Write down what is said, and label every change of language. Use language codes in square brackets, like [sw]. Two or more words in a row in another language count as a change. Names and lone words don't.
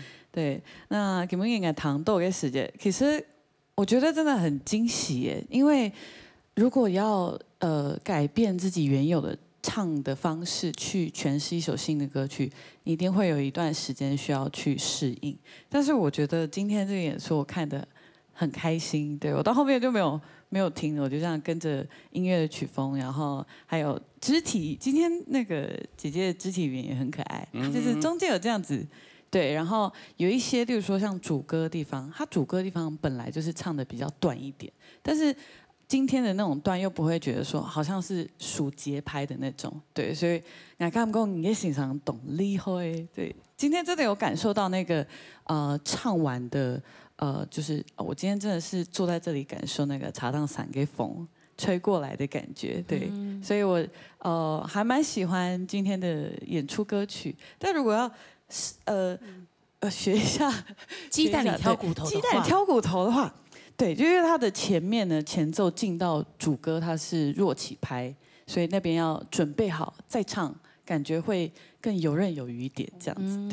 [zh] 對，那今日我糖豆嘅時間，其實我覺得真的很驚喜耶，因為如果要改變自己原有的唱的方式去詮釋一首新的歌曲，你一定會有一段時間需要去適應。但是我覺得今天這個演出我看得很開心，對，我到後面就沒有聽了，我就這樣跟着音樂的曲風，然後還有肢體，今天那個姐姐的肢體語言也很可愛，就是中間有這樣子，對，然後有一些，例如說像主歌的地方，它主歌的地方本來就是唱得比較短一點，但是今天的那種段又不會覺得說好像是數節拍的那種，對，所以我感覺你也欣賞懂厲害，對，今天真的有感受到那個唱完的。就是我今天真的是坐在這裡感受那個茶檔傘給風吹過來的感覺，對，所以我還蠻喜歡今天的演出歌曲。但如果要學一下雞蛋裡挑骨頭的話，對，就因為它的前面呢前奏進到主歌它是弱起拍，所以那邊要準備好再唱，感覺會更游刃有餘一點這樣子。